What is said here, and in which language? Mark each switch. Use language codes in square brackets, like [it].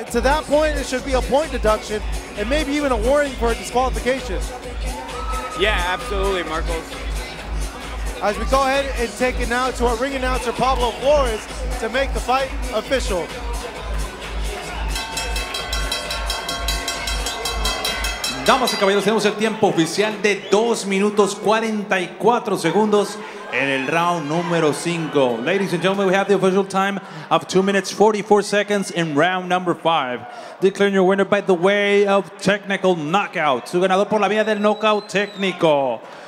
[en] To that point, it should be a point deduction and maybe even a warning for a disqualification. Yeah, absolutely, Marcos. As we go ahead and take it now to our ring announcer, Pablo Flores, to make the fight official. [es] Damas y caballeros, tenemos el tiempo oficial de 2 minutos 44 segundos en el round número 5. [en] Ladies and gentlemen, we have the official time of 2 minutes 44 seconds in round number 5. Declaring your winner by the way of technical knockout. [es] Su ganador por la vía del knockout técnico.